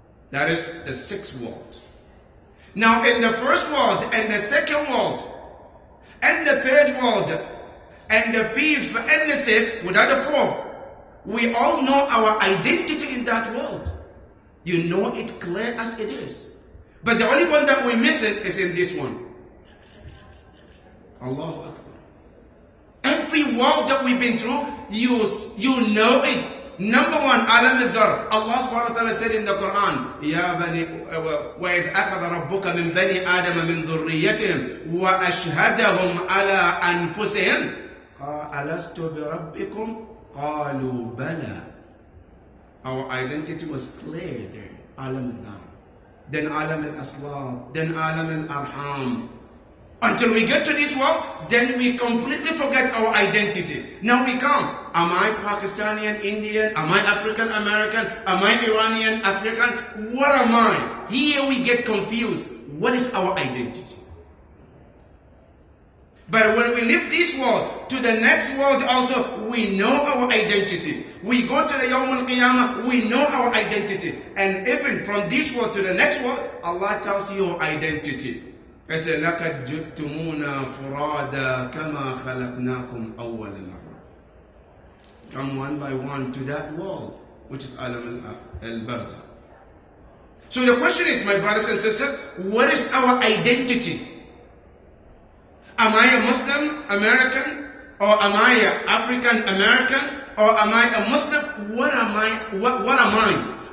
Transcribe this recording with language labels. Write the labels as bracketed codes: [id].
[en] That is the 6th world. Now in the first world and the second world and the third world and the 5th and the 6th, without the 4th, we all know our identity in that world. You know it clear as it is. But the only one that we miss it is in this one. Allahu Akbar. Every world that we've been through, you know it. Number 1, Alam al-Dhar. Allah subhanahu wa ta'ala said in the Quran, Ya bani, [ar] وَإِذْ أَخَذَ رَبُّكَ مِنْ بَنِي آدَمَ مِنْ ذُرِّيَّتِهِمْ وَأَشْهَدَهُمْ عَلَىٰ أَنفُسِهِمْ أَلَسْتُ بِرَبِّكُمْ قَالُوا بَلَى. [en] Our identity was clear there. Alam al-Dhar. Then Alam al-Aslab. Then Alam al-Arham. Until we get to this world, then we completely forget our identity. Now we come. Am I Pakistani, Indian? Am I African American? Am I Iranian, African? What am I? Here we get confused. What is our identity? But when we leave this world to the next world also, we know our identity. We go to the Yawm al-Qiyamah, we know our identity. And even from this world to the next world, Allah tells you your identity. He said, [ar] لَقَدْ جُئْتُمُونَا فُرَادًا كَمَا خَلَقْنَاكُمْ أَوَّلَ مَرَّةٍ. [en] Come one by one to that world, which is Alam al-Barzakh. So the question is, my brothers and sisters, what is our identity? Am I a Muslim American? Or am I an African American? Or am I a Muslim? What am I? What am I?